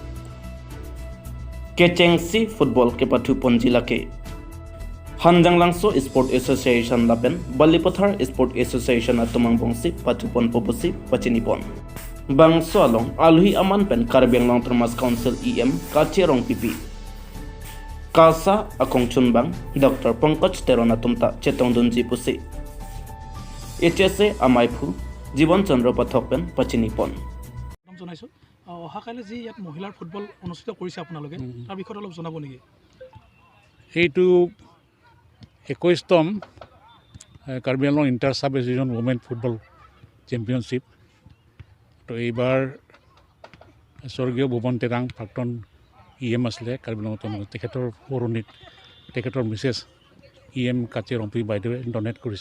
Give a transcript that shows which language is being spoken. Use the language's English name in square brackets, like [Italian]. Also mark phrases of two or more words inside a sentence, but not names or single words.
[Karbi] kechengsi football ke pathu ponjila ke Hanjang langso Sport Association lapen Balipothar Sport Association atumang bongsi patupon popusi pachinipon bangso along alhui aman pen Karbiang Long Thomas Council EM kacherong pipi Kasa akong chunbang Dr. Pankaj Terona tumta chetong dunji pusi HSA amaipu Jiban Chandra pathok pen pachinipon [Assamese] জনাইছো অহাকালে যি ইয়াত মহিলাৰ ফুটবল অনুষ্ঠিত কৰিছে আপোনালোকে তাৰ বিষয়ে অলপ জনাব নেকি এইটো 21তম কাৰ্বি আংলং ইণ্টাৰ সাব ডিভিজন ওমেন ফুটবল চেম্পিয়নশ্বিপ তো এইবাৰ স্বৰ্গীয় ভুৱন টেৰাং প্ৰাক্তন EM আছিলে কাৰ্বি আংলঙৰ তেখেতৰ পৌৰণিত তেখেতৰ মিছেছ EM কাচি ৰম্পী বাইদেৱে ডনেট কৰিছে।